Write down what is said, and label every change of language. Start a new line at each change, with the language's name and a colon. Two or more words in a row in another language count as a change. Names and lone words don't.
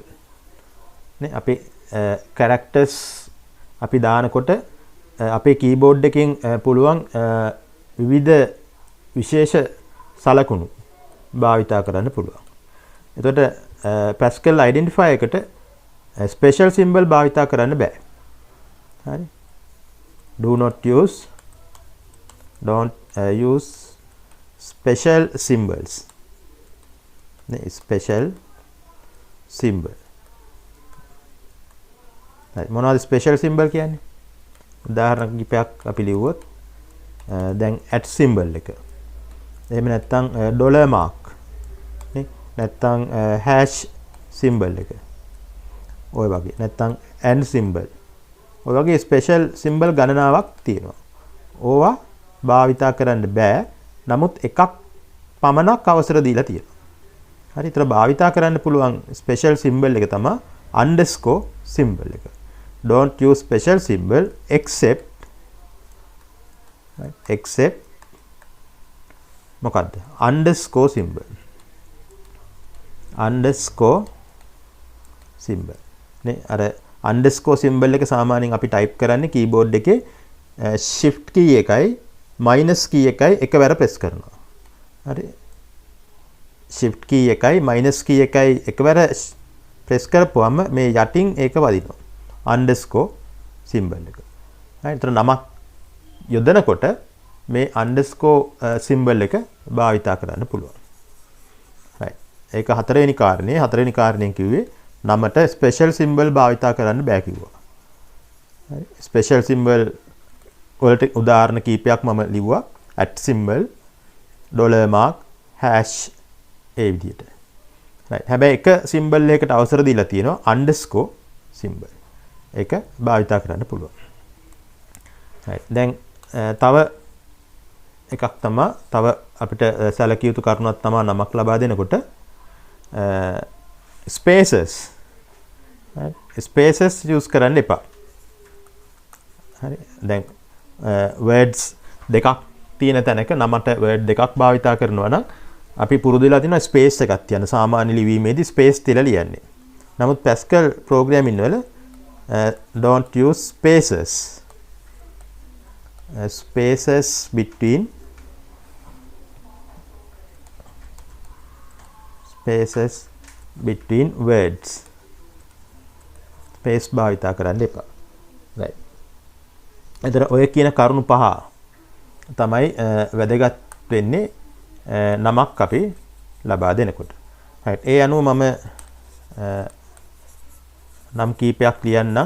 Sinhala: නේ අපේ characters අපි දානකොට අපේ keyboard එකෙන් පුළුවන් විවිධ විශේෂ සලකුණු භාවිත කරන්න පුළුවන්. එතකොට Pascal identifier එකට
English: special symbol
Sinhala: භාවිත කරන්න බෑ. හරි.
English: Don't use special symbols. නේ special symbol.
Sinhala: හරි. මොනවද
English: special symbol
Sinhala: කියන්නේ? උදාහරණ කිහිපයක් අපි ලිව්වොත් දැන්
English: at symbol
Sinhala: එක. එහෙම නැත්නම්
English: dollar mark
Sinhala: නේ නැත්නම්
English: hash symbol
Sinhala: එක. ඔය වගේ නැත්නම්
English: and symbol.
Sinhala: ඔය වගේ
English: special symbol
Sinhala: ගණනාවක් තියෙනවා. ඕවා භාවිතා කරන්න බෑ. නමුත් එකක් පමණක් අවසර දීලා තියෙනවා. හරි. ඒතර භාවිතා කරන්න පුළුවන්
English: special symbol
Sinhala: එක තමයි
English: underscore symbol
Sinhala: එක.
English: Don't use special symbol except මොකද්ද? underscore symbol. underscore symbol.
Sinhala: නේ අර
English: underscore symbol
Sinhala: එක සාමාන්‍යයෙන් අපි type කරන්නේ keyboard එකේ
English: shift key
Sinhala: එකයි
English: minus key
Sinhala: එකයි එකවර press කරනවා. හරි.
English: shift key
Sinhala: එකයි
English: minus key
Sinhala: එකයි එකවර press කරපුවම මේ යටින් ඒක වදිනවා.
English: underscore symbol
Sinhala: එක. හරි. ඒතර නමක් යොදනකොට මේ
English: underscore symbol
Sinhala: එක භාවිත කරන්න පුළුවන්. right. ඒක හතරවෙනි කාරණේ. හතරවෙනි කාරණයෙන් කිව්වේ නමට
English: special symbol
Sinhala: භාවිත කරන්න බෑ කිව්වා. හරි.
English: special symbol
Sinhala: වලට උදාහරණ කීපයක් මම ලිව්වා.
English: at symbol, dollar mark, hash
Sinhala: ඒ විදිහට. right. හැබැයි එක symbol එකකට අවසර දීලා තියෙනවා
English: underscore symbol.
Sinhala: ඒක භාවිත කරන්න පුළුවන්. right. දැන් තව එකක් තමයි තව අපිට සැලකිය යුතු කරුණක් තමයි නමක් ලබා දෙනකොට spaces. right.
English: spaces use
Sinhala: කරන්න එපා. හරි. දැන් words දෙකක් තියෙන තැනක නමට word දෙකක් භාවිත කරනවා නම් අපි පුරුදු වෙලා තියෙනවා space එකක් තියන්න. සාමාන්‍ය ලිවීමේදී space තියලා ලියන්නේ. නමුත් Pascal programming වල
English: don't use spaces. Spaces between words.
Sinhala: space භාවිත කරන්න එපා. right. එතන ඔය කියන කරුණු පහ තමයි වැදගත් වෙන්නේ නමක් අපි ලබා දෙනකොට. right. ඒ අනුව මම නම් කීපයක් ලියන්නම්.